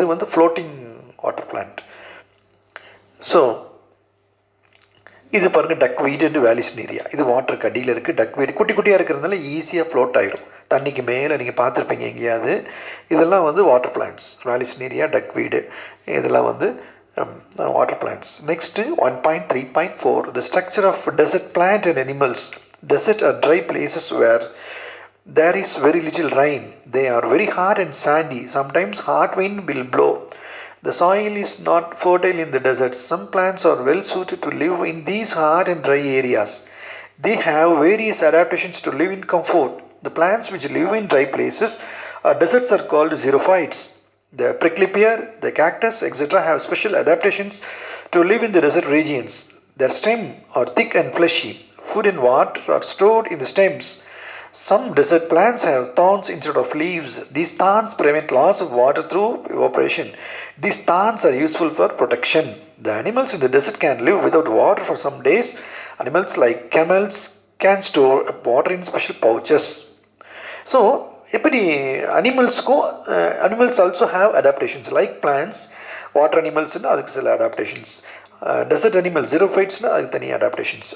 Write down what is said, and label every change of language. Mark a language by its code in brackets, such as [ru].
[ta] இது வந்து floating water plant. So இது பாருங்கள் டக்வீடு வேலிஸ்னேரியா, இது வாட்டருக்கு அடியில் இருக்குது. டக்வீடு குட்டி குட்டியாக இருக்கிறதுனால ஈஸியாக ஃப்ளோட் ஆகிடும், தண்ணிக்கு மேலே நீங்கள் பார்த்துருப்பீங்க எங்கேயாவது. இதெல்லாம் வந்து வாட்டர் பிளான்ட்ஸ், வேலிஸ்னேரியா, டக்வீடு, இதெல்லாம் வந்து [en] water plants. Next 1.3.4, the structure of desert plant and animals. Desert are dry places where there is very little rain. They are very hard and sandy. Sometimes hard wind will blow. The soil is not fertile in the desert. Some plants are well suited to live in these hard and dry areas. They have various adaptations to live in comfort. The plants which live in dry places or deserts are called xerophytes. The prickly pear, the cactus, etc. have special adaptations to live in the desert regions. Their stem are thick and fleshy. Food and water are stored in the stems. Some desert plants have thorns instead of leaves. These thorns prevent loss of water through evaporation. These thorns are useful for protection. The animals in the desert can live without water for some days. Animals like camels can store water in special pouches. So, [ta] எப்படி அனிமல்ஸ்க்கும் [en] Animals also have adaptations like plants. [ta] Water அனிமல்ஸ்னால் அதுக்கு சில adaptations, dessert animals ஜீரோஃபைட்ஸ்னால் அதுக்கு தனி adaptations.